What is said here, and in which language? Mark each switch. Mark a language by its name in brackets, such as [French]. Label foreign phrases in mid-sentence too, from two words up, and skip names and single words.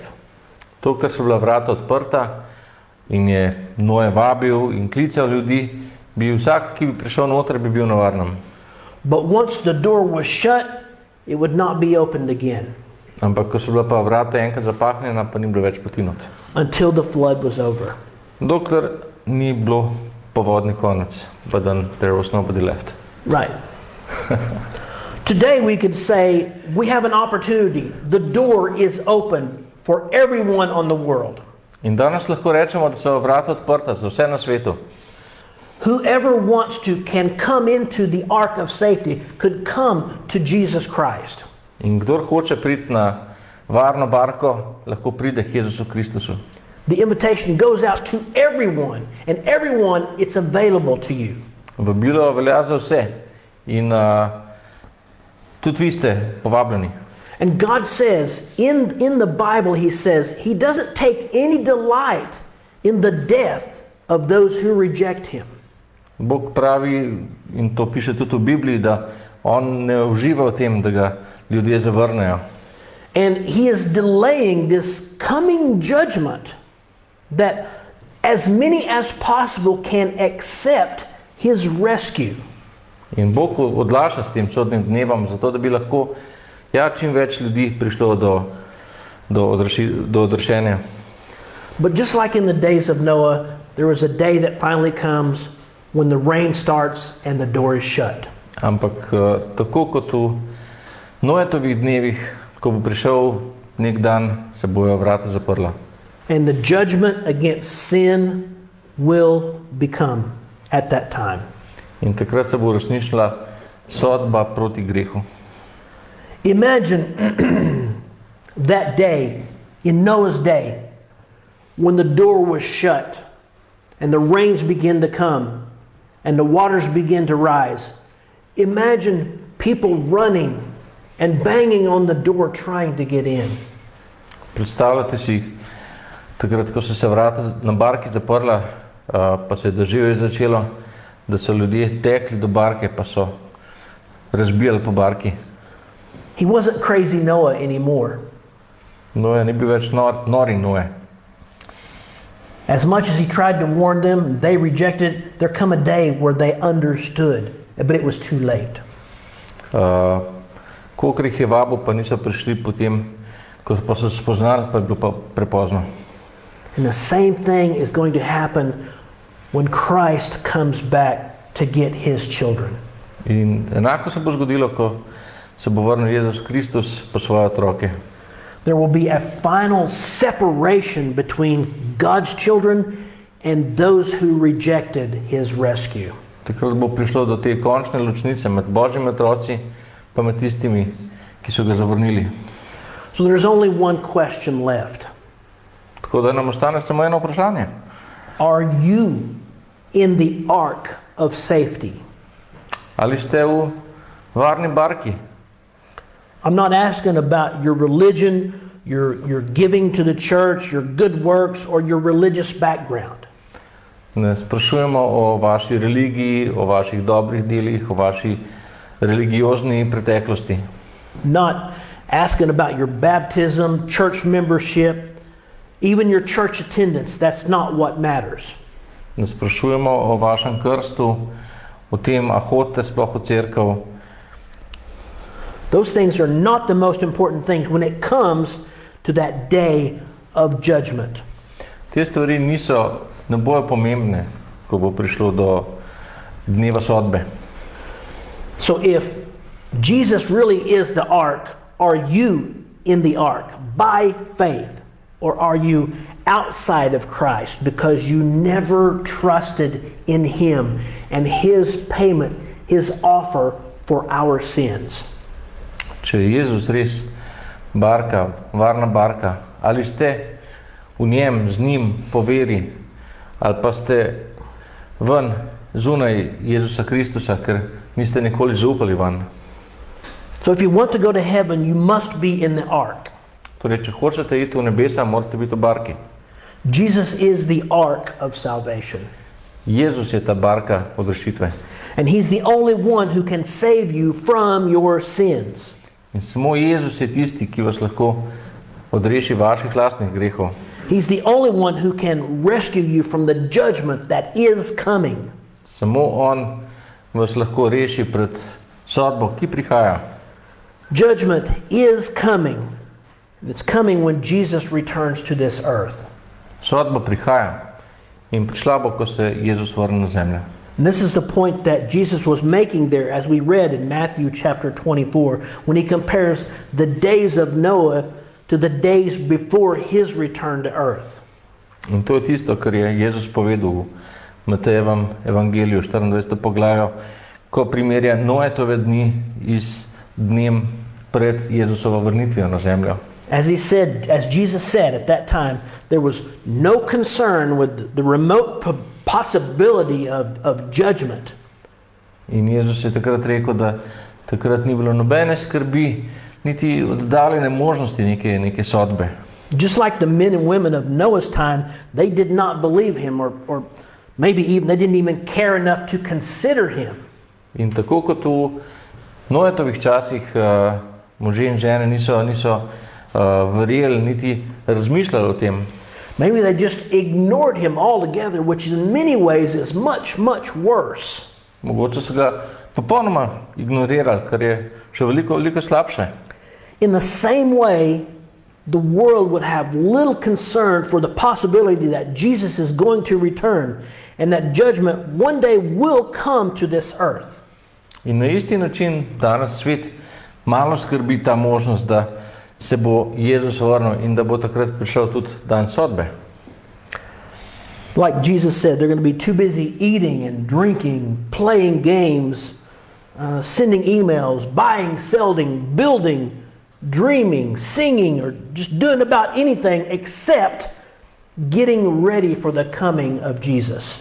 [Slovenian] To, kar so bila vrata odprta in je Noe vabil in klical ljudi, bi vsak, ki bi prišel noter, bi bil na varnem. [English] But once the door was shut, it would not be opened again. [Slovenian] Ampak ko so bila pa vrata enkrat zapahnjena, pa ni bilo več poti not. [English] Until the flood was over. [Slovenian] Dokler ni bilo povodni konec, [English] but then there was nobody left. Right. Today we could say we have an opportunity. The door is open for everyone on the world. [Slovenian] In danes lahko rečemo, da so vrata odprta za vse na svetu. [English] Whoever wants to can come into the ark of safety, could come to Jesus Christ. [Slovenian] In kdor hoče priti na varno barko, lahko pride k Jezusu Kristusu. [English] The invitation goes out to everyone, and everyone, it's available to you. [Slovenian] Vabilo velja za vse in tudi vi ste povabljeni. [English] And God says, in the Bible, He says, He doesn't take any delight in the death of those who reject Him. [Slovenian] Bog pravi, in to piše tudi v Bibliji, da on ne uživa v tem, da ga ljudje zavrnejo. [English] And He is delaying this coming judgment that as many as possible can accept His rescue. [Slovenian] In Bog odlaša s tem sodnim dnevom, zato da bi lahko čim več ljudi prišlo do odrešenja. [English] But just like in the days of Noah, there was a day that finally comes when the rain starts and the door is shut. [Slovenian] Ampak tako kot v Noetovih dnevih, ko bo prišel nek dan, se bojo vrata zaprla. [English] And the judgment against sin will become at that time. [Slovenian] In takrat se bo uresničila sodba proti grehu. [English] Imagine that day, in Noah's day, when the door was shut and the rains began to come and the waters began to rise. Imagine people running and banging on the door trying to get in. [Slovenian] Predstavljate si, takrat, ko so se vrata na barki zaprla, pa se je deževje začelo, da so ljudje tekli do barke, pa so razbijali po barki. [English] He wasn't crazy Noah anymore. [Slovenian] Noe ni bil več nori Noe. [English] As much as he tried to warn them, they rejected. There come a day where they understood, but it was too late. [Slovenian] Kolikor jih je vabil, pa niso prišli potem, ko pa so spoznali, pa je bilo pa prepozno. [English] And the same thing is going to happen when Christ comes back to get His children. [Slovenian] In enako se bo zgodilo, ko se bo vrnil Jezus Kristus po svoje otroke. [English] There will be a final separation between God's children and those who rejected His rescue. [Slovenian] Takrat bo prišlo do te končne ločnice med Božjimi otroci pa med tistimi, ki so ga zavrnili. [English] So there's only one question left. [Slovenian] Tako da nam ostane samo eno vprašanje. [English] Are you in the ark of safety? [Slovenian] Ali ste v varni barki? [English] I'm not asking about your religion, your giving to the church, your good works, or your religious background. [Slovenian] Ne sprašujemo o vaši religiji, o vaših dobrih delih, o vaši religiozni preteklosti. [English] Not asking about your baptism, church membership, even your church attendance. That's not what matters. [Slovenian] Ne sprašujemo o vašem krstu, o tem, a hodite sploh v cerkev. [English] Those things are not the most important things when it comes to that day of judgment. [Slovenian] Te stvari ne bojo pomembne, ko bo prišlo do dneva sodbe. [English] So if Jesus really is the ark, are you in the ark by faith, or are you outside of Christ because you never trusted in Him and His payment, His offer for our sins? [Slovenian] Če je Jezus res barka, varna barka, ali ste v njem, z njim, po veri, ali pa ste ven, zunaj Jezusa Kristusa, ker niste nikoli zaupali van. [English] So if you want to go to heaven, you must be in the ark. [Slovenian] Torej, če hočete iti v nebesa, morate biti v barki. [English] Jesus is the ark of salvation. [Slovenian] Jezus je ta barka odrešitve. [English] And He's the only one who can save you from your sins. [Slovenian] In samo Jezus je tisti, ki vas lahko odreši vaših lastnih grehov. [English] He's the only one who can rescue you from the judgment that is coming. [Slovenian] Samo on vas lahko reši pred sodbo, ki prihaja. [English] Judgment is coming. It's coming when Jesus returns to this earth. [Slovenian] Sodba prihaja in prišla bo, ko se Jezus vrne na zemljo. [English] And this is the point that Jesus was making there, as we read in Matthew chapter 24, when He compares the days of Noah to the days before His return to earth. [Slovenian] In to je tisto, kar je Jezus povedal v Matejevem evangeliju, 24. poglavju, ko primerja Noetove dni z dnem pred Jezusovo vrnitvijo na zemljo. [English] As Jesus said at that time, there was no concern with the remote possibility of judgment. [Slovenian] In Jezus je takrat rekel, da takrat ni bilo nobene skrbi niti oddaljene možnosti neke sodbe. [English] Just like the men and women of Noah's time, they did not believe him, or maybe even they didn't even care enough to consider him. [Slovenian] In tako kot v Noetovih časih možje in žene niso verjeli niti razmišljali o tem. [English] Maybe they just ignored him altogether, which in many ways is much, much worse. [Slovenian] Mogoče so ga popolnoma ignorirali, kar je še veliko slabše. [English] In the same way, the world would have little concern for the possibility that Jesus is going to return and that judgment one day will come to this earth. [Slovenian] In na isti način danes svet malo skrbi ta možnost, da se bo Jezus vrnil in da bo takrat prišel tudi dan sodbe. [English] Like Jesus said, they're going to be too busy eating and drinking, playing games, sending emails, buying, selling, building, dreaming, singing, or just doing about anything except getting ready for the coming of Jesus.